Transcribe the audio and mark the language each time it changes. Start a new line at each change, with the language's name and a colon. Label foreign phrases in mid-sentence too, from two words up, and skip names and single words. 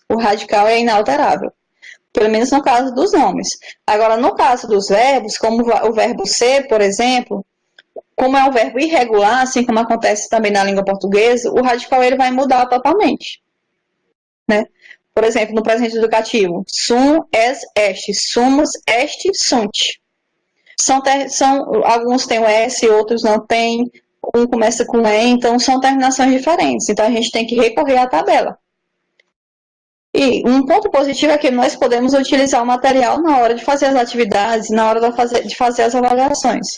Portuguese: O radical é inalterável, pelo menos no caso dos nomes. Agora, no caso dos verbos, como o verbo ser, por exemplo, como é um verbo irregular, assim como acontece também na língua portuguesa, o radical ele vai mudar totalmente. Né? Por exemplo, no presente educativo,
Latin: sum, es, est, sumus, est, sunt.
Portuguese: Alguns têm o S, outros não têm. Um começa com E, então são terminações diferentes. Então a gente tem que recorrer à tabela. E um ponto positivo é que nós podemos utilizar o material na hora de fazer as atividades, na hora de fazer as avaliações.